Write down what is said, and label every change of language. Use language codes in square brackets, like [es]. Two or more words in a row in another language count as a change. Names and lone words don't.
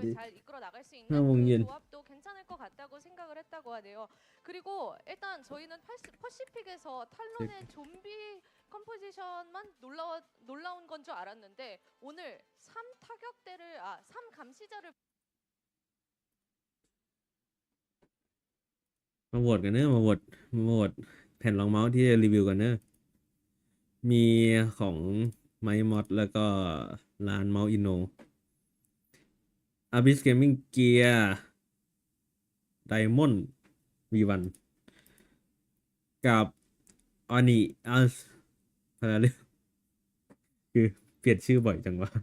[ko] 조합을 잘 이끌어 나갈 수 있는 [th] 5 โมงเย็น [ko] 그 조합도 괜찮을 것 같다고 생각을 했다고 하네요. 그리고 일단 저희는 퍼시픽에서 탈론의 좀비 컴포지션만 놀라운 건 줄 알았는데 오늘 3타격대를 3감시자를 [th] มาโหวตกันเนอะมาโหวตแผ่นรองเมาส์ที่จะรีวิวกันเนอะมีของไมมอดแล้วก็ร้านเมาส์อินโนอาบิสเกมมิ่งเกียร์ไดมอนด์V1กับออนิอัสอะไรเรื่องคือเปลี่ยนชื่อบ่อยจังวะ